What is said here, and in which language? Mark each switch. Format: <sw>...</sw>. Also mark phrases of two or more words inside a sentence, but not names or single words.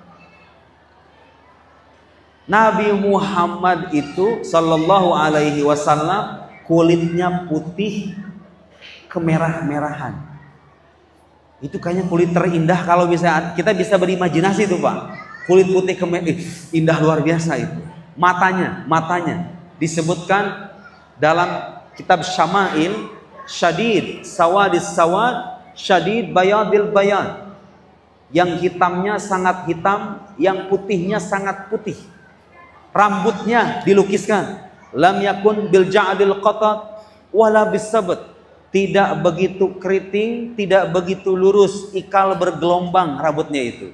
<id>Nabi Muhammad itu</id> <ar>صلى الله عليه وسلم</ar> <id>kulitnya putih kemerah-merahan. Itu kayaknya kulit terindah kalau bisa kita bisa berimajinasi tuh pak. Kulit putih indah luar biasa itu. Matanya disebutkan dalam kitab Syama'il,</id> <ar>شديد سواد السواد شديد بياض البياض.</ar> <id>Yang hitamnya sangat hitam, yang putihnya sangat putih. Rambutnya dilukiskan,</id> <ar>لم يكن بالجعد القطط ولا بالسبط,</ar> <id>tidak begitu keriting, tidak begitu lurus, ikal bergelombang rambutnya itu.</id>